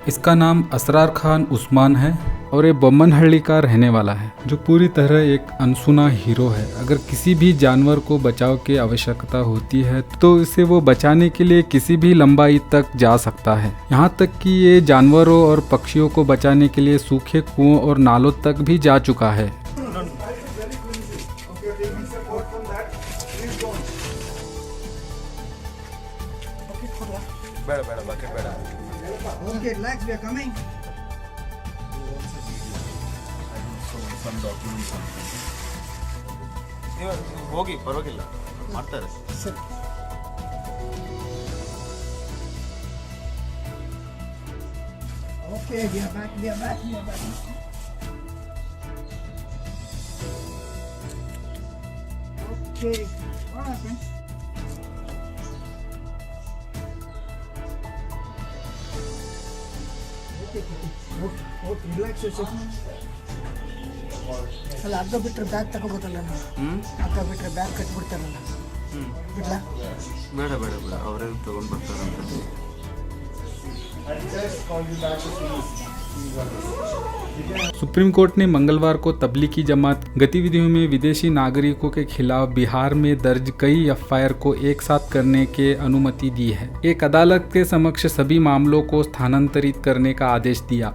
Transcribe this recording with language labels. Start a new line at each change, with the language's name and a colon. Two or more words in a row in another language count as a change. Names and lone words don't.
Hindi: इसका नाम असरार खान उस्मान है और ये बोम्मनहल्ली का रहने वाला है, जो पूरी तरह एक अनसुना हीरो है। अगर किसी भी जानवर को बचाव की आवश्यकता होती है तो इसे वो बचाने के लिए किसी भी लंबाई तक जा सकता है। यहाँ तक कि ये जानवरों और पक्षियों को बचाने के लिए सूखे कुओं और नालों तक भी जा चुका है।
Kannada: ಬೇಡ ಬಕೆಟ್ ಬೇಡ.
English: Okay, relax, we are coming. Some documents.
Kannada: ನೀವು ಹೋಗಿ ಪರವಾಗಿಲ್ಲ ಮಾಡ್ತಾರೆ. ಸರಿ.
English: Okay, we are back. Okay, what happened? Okay, relax yourself.
Kannada: ಅಲ್ಲ ಅರ್ಧ ಬಿಟ್ಟರೆ ಬ್ಯಾಗ್ ತಗೋಬೇಕಲ್ಲ ನಾವು. ಅರ್ಧ ಬಿಟ್ಟರೆ ಬ್ಯಾಗ್ ಕಟ್ಬಿಡ್ತಾರಲ್ಲ. ಬಿಡ್ಲಾ? ಬೇಡ ಅವರೇ ತಗೊಂಡು ಬರ್ತಾರಂತ.
Hindi: सुप्रीम कोर्ट ने मंगलवार को तबलीगी जमात गतिविधियों में विदेशी नागरिकों के खिलाफ बिहार में दर्ज कई एफआईआर को एक साथ करने के अनुमति दी है। एक अदालत के समक्ष सभी मामलों को स्थानांतरित करने का आदेश दिया।